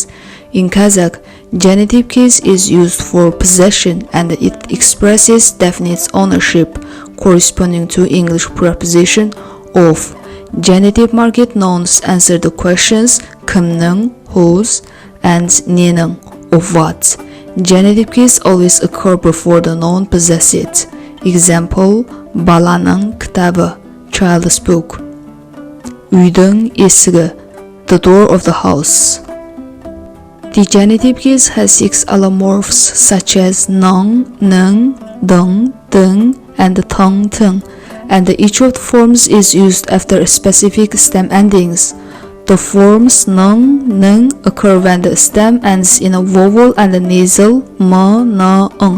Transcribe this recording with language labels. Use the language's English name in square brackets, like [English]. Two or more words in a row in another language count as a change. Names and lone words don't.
[English] In Kazakh, genitive case is used for possession and it expresses definite ownership corresponding to English preposition of. Genitive market nouns answer the questions kimning, whose, and nening, of what. Genitive case always occur before the noun possessed. Example, [Kazakh] баланың кітабы, [English] child's book. [Kazakh] Үйдің есігі, [English] the door of the house. The genitive case has 6 allomorphs such as nung, nung, dung, dung, and tung, tung, and each of the forms is used after specific stem endings. The forms nung, nung occur when the stem ends in a vowel and a nasal m, n, ng.